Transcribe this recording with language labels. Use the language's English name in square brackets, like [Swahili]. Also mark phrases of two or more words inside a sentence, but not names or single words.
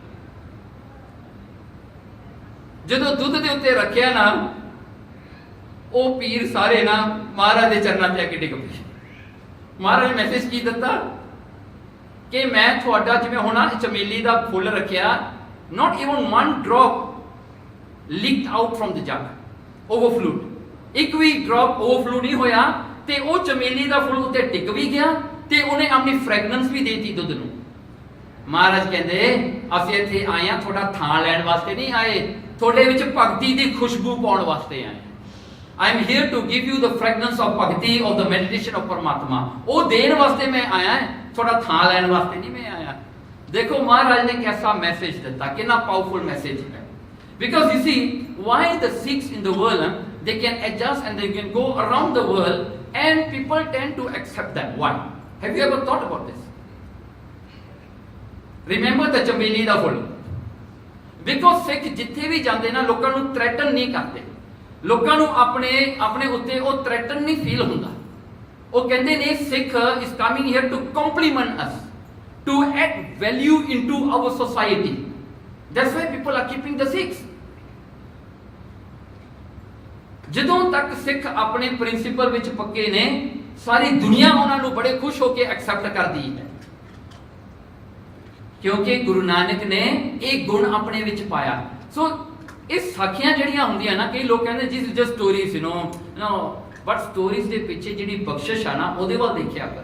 [Punjabi] ਜਦੋਂ ਦੁੱਧ ਦੇ ਉੱਤੇ ਰੱਖਿਆ ਨਾ ਉਹ ਪੀਰ ਸਾਰੇ ਨਾ ਮਹਾਰਾਜ ਦੇ ਚਰਨਾਂ ਤੇ ਆ ਕੇ ਡਿੱਗ ਪਏ। ਮਹਾਰਾਜ ਨੇ ਮੈਸੇਜ ਕੀ ਦਿੱਤਾ ਕਿ ਮੈਂ ਤੁਹਾਡਾ ਜਿਵੇਂ ਹੁਣ ਚਮੇਲੀ ਦਾ ਫੁੱਲ ਰੱਖਿਆ, [English] not even one drop leaked out from the jug, overflowed, [Punjabi] ਇੱਕ ਵੀ [English] drop overflow [Punjabi] ਨਹੀਂ ਹੋਇਆ ਤੇ ਉਹ ਚਮੇਲੀ ਦਾ ਫੁੱਲ ਉੱਤੇ ਟਿਕ ਵੀ ਗਿਆ ਤੇ ਉਹਨੇ ਆਪਣੀ ਫ੍ਰੈਗਨੈਂਸ ਵੀ ਦੇਤੀ ਦੁੱਧ ਨੂੰ। ਮਹਾਰਾਜ ਕਹਿੰਦੇ ਅਸੀਂ ਇੱਥੇ ਆਏ ਆ ਤੁਹਾਡਾ ਥਾਂ ਲੈਣ ਵਾਸਤੇ ਨਹੀਂ ਆਏ, ਤੁਹਾਡੇ ਵਿੱਚ ਭਗਤੀ ਦੀ ਖੁਸ਼ਬੂ ਪਾਉਣ ਵਾਸਤੇ ਆਏ। [English] I am here to give you the fragrance of bhakti, of the meditation of Paramatma। [Punjabi] ਉਹ ਦੇਣ ਵਾਸਤੇ ਮੈਂ ਆਇਆ, ਤੁਹਾਡਾ ਥਾਂ ਲੈਣ ਵਾਸਤੇ ਨਹੀਂ ਮੈਂ ਆਇਆ। ਦੇਖੋ ਮਹਾਰਾਜ ਨੇ ਕਿਹਦਾ ਮੈਸੇਜ ਦਿੱਤਾ, ਕਿੰਨਾ [English] powerful message [Punjabi] ਹੈ। [English] Because you see, why the Sikhs in the world, they can adjust and they can go around the world and people tend to accept them. Why? Have you ever thought about this? Remember the [Punjabi] ਚੰਬੇਲੀ ਦਾ ਫੁੱਲ। Because Sikh ਜਿੱਥੇ ਵੀ ਜਾਂਦੇ ਨਾ ਲੋਕਾਂ ਨੂੰ ਥ੍ਰੈਟਨ ਨਹੀਂ ਕਰਦੇ, ਲੋਕਾਂ ਨੂੰ ਆਪਣੇ ਉੱਤੇ ਉਹ ਥ੍ਰੈਟਨ ਨਹੀਂ ਫੀਲ ਹੁੰਦਾ। ਉਹ ਕਹਿੰਦੇ ਨੇ ਸਿੱਖ [English] is coming here to compliment us, to add value into our society, That's why people are keeping the Sikhs. [Punjabi] ਜਦੋਂ ਤੱਕ ਸਿੱਖ ਆਪਣੇ ਪ੍ਰਿੰਸੀਪਲ ਵਿੱਚ ਪੱਕੇ ਨੇ, ਸਾਰੀ ਦੁਨੀਆ ਉਹਨਾਂ ਨੂੰ ਬੜੇ ਖੁਸ਼ ਹੋ ਕੇ ਐਕਸੈਪਟ ਕਰਦੀ ਹੈ, ਕਿਉਂਕਿ ਗੁਰੂ ਨਾਨਕ ਨੇ ਇਹ ਗੁਣ ਆਪਣੇ ਵਿੱਚ ਪਾਇਆ। ਸੋ ਇਹ ਸਾਖੀਆਂ ਜਿਹੜੀਆਂ ਹੁੰਦੀਆਂ ਨਾ, ਕਈ ਲੋਕ ਕਹਿੰਦੇ ਜਿਸ [English] just stories but stories [Punjabi] ਦੇ ਪਿੱਛੇ ਜਿਹੜੀ ਬਖਸ਼ਿਸ਼ ਆ ਨਾ, ਉਹਦੇ ਵੱਲ ਦੇਖਿਆ ਕਰ।